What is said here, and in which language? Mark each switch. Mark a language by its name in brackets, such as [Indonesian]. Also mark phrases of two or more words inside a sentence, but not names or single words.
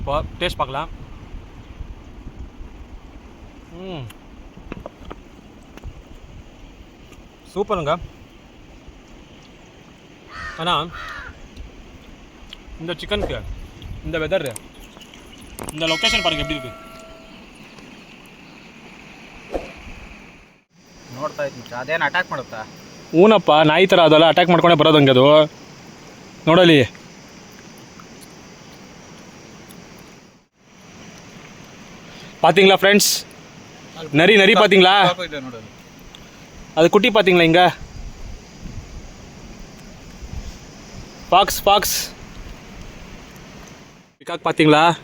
[Tamil] இப்போ டேஸ்ட் பார்க்கலாம். சூப்பருங்க. ஆனால் இந்த சிக்கனுக்கு இந்த வெதர், இந்த ಲೊಕೇಶನ್ பாருங்க எப்படி இருக்கு. [Kannada] ನೋಡ್ತಾ ಇದ್ದೀನಿ ಅದೇನು ಅಟ್ಯಾಕ್ ಮಾಡುತ್ತಾ? ಹೂನಪ್ಪ, ನಾಯಿ ಥರ ಅದೆಲ್ಲ ಅಟ್ಯಾಕ್ ಮಾಡ್ಕೊಂಡೇ ಬರೋದು ಹಂಗೆ. ಅದು ನೋಡಲಿ. [Tamil] பார்த்தீங்களா ஃப்ரெண்ட்ஸ், நரி நரி பார்த்தீங்களா? அது குட்டி பார்த்தீங்களா? இங்கே ஃபாக்ஸ் ஃபாக்ஸ் பிகாக் பார்த்தீங்களா?